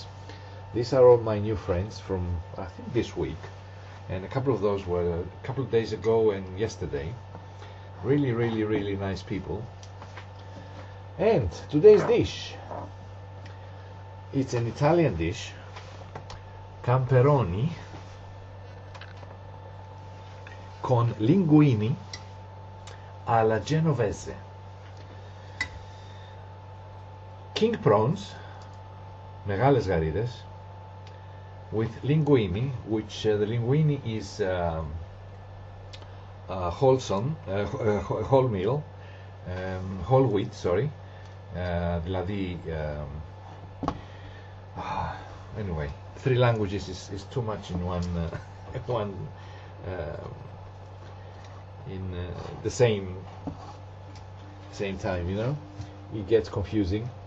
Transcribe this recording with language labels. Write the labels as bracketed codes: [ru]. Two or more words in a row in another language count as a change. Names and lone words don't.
[en] These are all my new friends from I think this week, and a couple of those were a couple of days ago and yesterday. Really, really, really nice people. And today's dish, it's an Italian dish, [it] CAMBERONI con linguini alla genovese. [en] King prawns, [el] μεγάλες γαρίδες, [en] with linguine, which the linguine is whole meal, whole wheat, sorry, δηλαδή anyway, 3 languages is too much in one in the same time, you know, it gets confusing.